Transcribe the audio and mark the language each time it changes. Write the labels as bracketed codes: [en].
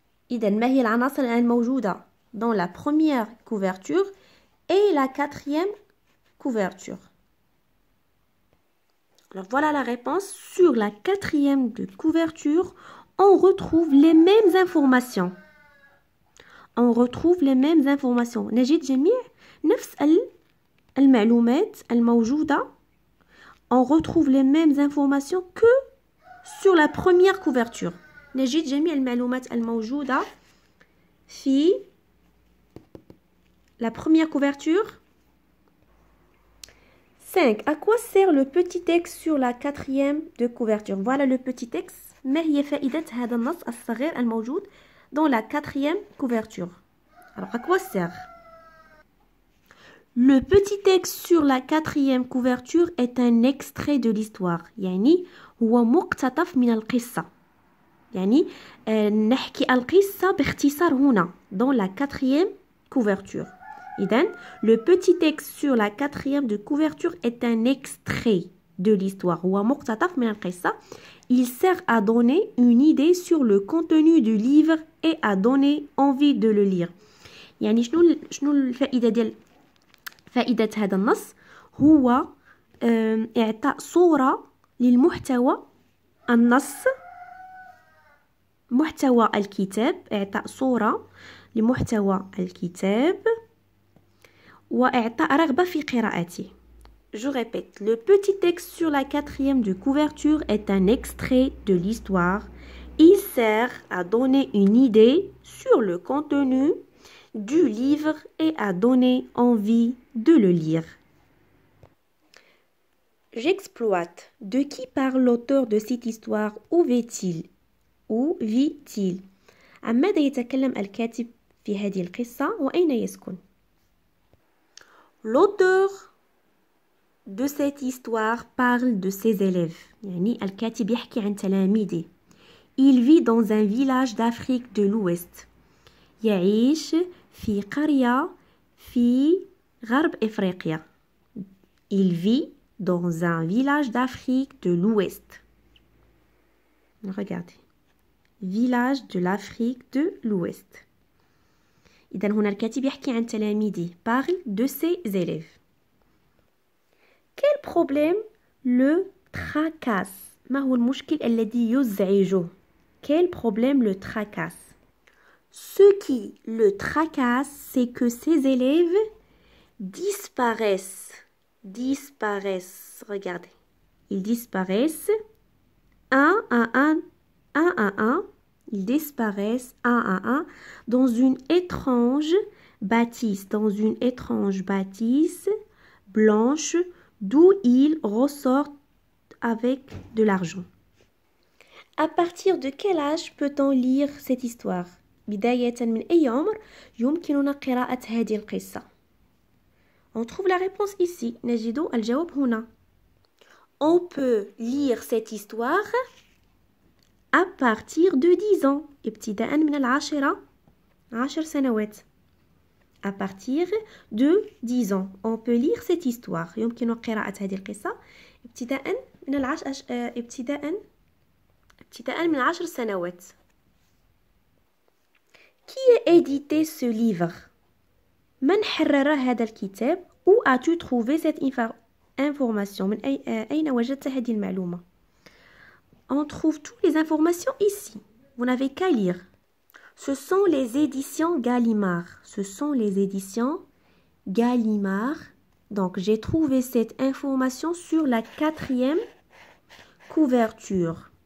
[ar] إذن ما هي العناصر الموجودة [fr] dans la première couverture et la quatrième couverture? Alors voilà la réponse. Sur la quatrième de couverture, on retrouve les mêmes informations. On retrouve les mêmes informations. [ar] نجد جميع نفس المعلومات الموجودة. [fr] On retrouve les mêmes informations que sur la première couverture. [ar] نجد جميع المعلومات الموجودة في [fr] la première couverture. 5. À quoi sert le petit texte sur la quatrième de couverture? Voilà le petit texte. [ar] ما هي فائدة هذا النص الصغير الموجود [fr] dans la quatrième couverture? Alors, à quoi sert? Le petit texte sur la quatrième couverture est un extrait de l'histoire. [ar] يعني هو مقتطف من القصة. يعني نحكي القصة باختصار هنا [fr] dans la quatrième couverture. [ar] إذن [fr] le petit texte sur la quatrième de couverture est un extrait de l'histoire. [ar] هو مقتطف من القصة. [fr] Il sert à donner une idée sur le contenu du livre et à donner envie de le lire. [ar] يعني شنو الفائدة ديال فائدة هذا النص؟ هو إعطاء صورة للمحتوى النص، محتوى الكتاب، إعطاء صورة لمحتوى الكتاب وإعطاء رغبة في قراءته. [fr] Je répète, le petit texte sur la quatrième de couverture est un extrait de l'histoire. Il sert à donner une idée sur le contenu du livre et à donner envie de le lire. J'exploite. De qui parle l'auteur de cette histoire? Où vit-il? Où vit-il? [ar] عن ماذا يتكلم الكاتب في هذه القصة وأين يسكن؟ [fr] L'auteur de cette histoire parle de ses élèves. [ar] يعني الكاتب يحكي عن تلاميذه. [fr] Il vit dans un village d'Afrique de l'Ouest. [ar] يعيش في قرية في غرب إفريقيا. [fr] Il vit dans un village d'Afrique de l'Ouest. Regardez. Village de l'Afrique de l'Ouest. [ar] إذن هنا الكاتب يحكي عن تلاميذه. [fr] Parle de ses élèves. Quel problème le tracasse? [ar] ما هو المشكل الذي يزعجه? [fr] Quel problème le tracasse? Ce qui le tracasse, c'est que ses élèves disparaissent. Disparaissent. Regardez. Ils disparaissent un à un. Ils disparaissent un à un dans une étrange bâtisse. Dans une étrange bâtisse blanche d'où ils ressortent avec de l'argent. À partir de quel âge peut-on lire cette histoire? [ar] بداية من أي عمر يمكننا قراءة هذه القصة؟ [fr] On trouve la réponse ici. [ar] نجد الجواب هنا. [fr] On peut lire cette histoire à partir de 10 ans. [ar] ابتداء من 10 سنوات. [fr] À partir de 10 ans. On peut lire cette histoire. [ar] يمكن قراءة هذه القصة ابتداء من 10 سنوات. [fr] Qui a édité ce livre? [ar] من حرر هذا الكتاب؟ [fr] Où as-tu trouvé cette information? [ar] من أين وجدت هذه المعلومة? [fr] On trouve toutes les informations ici. Vous n'avez qu'à lire. Ce sont les éditions Gallimard. Ce sont les éditions Gallimard. Donc, j'ai trouvé cette information sur la quatrième couverture.